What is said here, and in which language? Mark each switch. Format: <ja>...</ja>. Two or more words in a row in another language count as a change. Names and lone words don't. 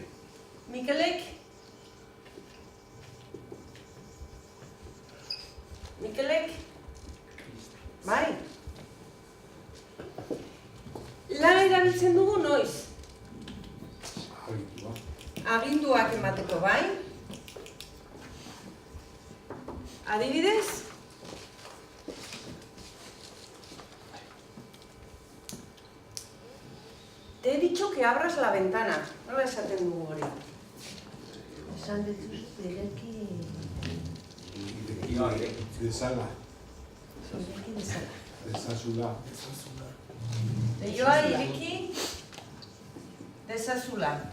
<eu>Mikelek? Mikelek? Bai? La erabiltzen dugu noiz? Aginduak emateko, bai? Adibidez?</eu> <es>Te he dicho que abras la ventana.</es> <eu>Nola esaten dugu hori? Esan dituz, ireki... Dezala. Ireki dezala. Dezazula. Leioa ireki dezazula.</eu>